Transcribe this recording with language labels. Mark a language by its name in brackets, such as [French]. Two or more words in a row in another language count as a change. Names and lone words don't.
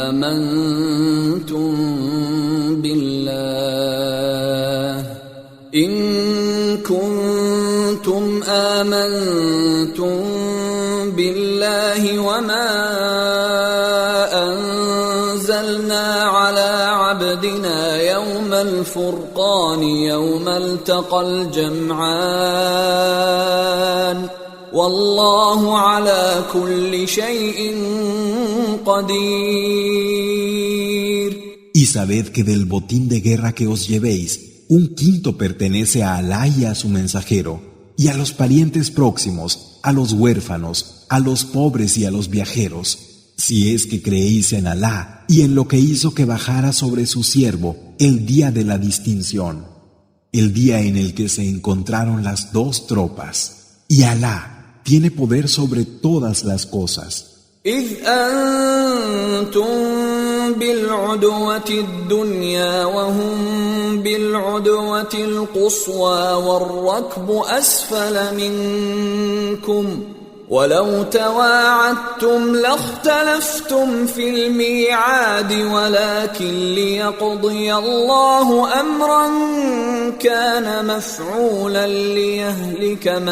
[Arabic] آمنتم بالله وما أنزلنا على عبدنا يوم الفرقان يوم التقى الجمعان والله على كل شيء قدير. [Spanish] Y sabed que del botín de guerra que os llevéis, un quinto pertenece a Alá y a su mensajero, y a los parientes próximos, a los huérfanos, a los pobres y a los viajeros, si es que creéis en Alá y en lo que hizo que bajara sobre su siervo el día de la distinción, el día en el que se encontraron las dos tropas, y Alá tiene poder sobre todas las cosas. [Arabic] إذ أنتم بالعدوة الدنيا وهم بالعدوة القصوى والركب أسفل منكم ولو تواعدتم لاختلفتم في الميعاد ولكن ليقضي الله أمرا كان مفعولا ليهلك